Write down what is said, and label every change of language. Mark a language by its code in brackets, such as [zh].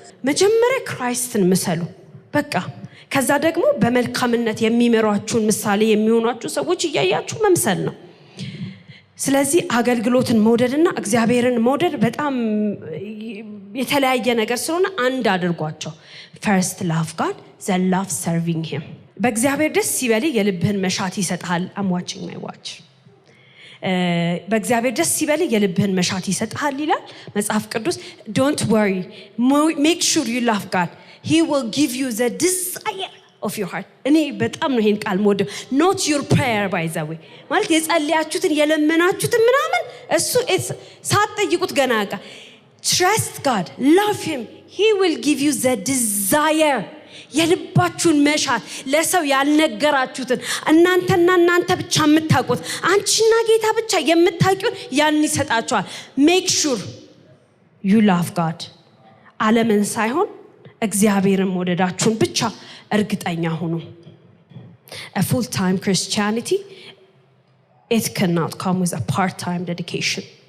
[am] መጀመሪያ ክራይስትን ምሰሉ በቃ። ከዛ ደግሞ በመልካምነት የሚመሯችሁን ምሳሌ የሚሆኗችሁ ሰዎች እያያችሁ መምሰል ነው። ስለዚህ አገልግሎትን መውደድና እግዚአብሔርን መውደድ በጣም የተለያየ ነገር ስለሆነ አንድ አድርጓቸው። [en] first love God, then love serving him. [am] በእግዚአብሔር ደስ ይበል የልብህን መሻት ይሰጣል። [en] I'm watching my watch. [am] በእግዚአብሔር ደስ ይበል የልብህን መሻት ይሰጣል ይላል መጽሐፍ ቅዱስ። [en] don't worry, make sure you love God. He will give you the desire of your heart. [am] እኔ በጣም ነው ይሄን ቃል ሞደ [en] not your prayer by the way [am] ማለት የጸለያችሁትን የለመናችሁትን ምናምን እሱ ሳትጠይቁት ገና [en] trust God, love him. He will give you the desire. [am] የልባችሁን መሻት ለሰው ያልነገራችሁትን እናንተ ብቻ የምታውቁት አንቺና ጌታ ብቻ የምታውቁት ያን ይሰጣችኋል። [en] make sure you love God. [am] ዓለምን ሳይሆን እግዚአብሔርን መውደዳችሁን ብቻ እርግጠኛ ሁኑ። [en] a full time Christianity, it cannot come with a part time dedication.